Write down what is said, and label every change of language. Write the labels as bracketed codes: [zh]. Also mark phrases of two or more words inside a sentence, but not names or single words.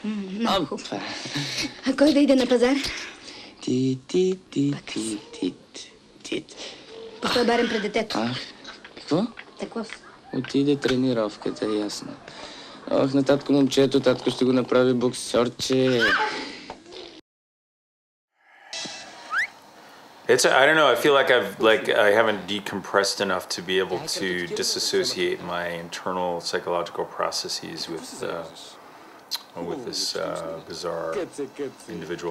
[bg] Много хубаво. А кой да иде на пазар? Ти. Постой барем пред детето. Какво? Какво? Отиде тренировката, ясно. Ох, на татко момчето, татко ще го направи боксерче. [en] I don't know, I feel like I haven't decompressed enough to be able to disassociate my internal psychological processes with this bizarre individual.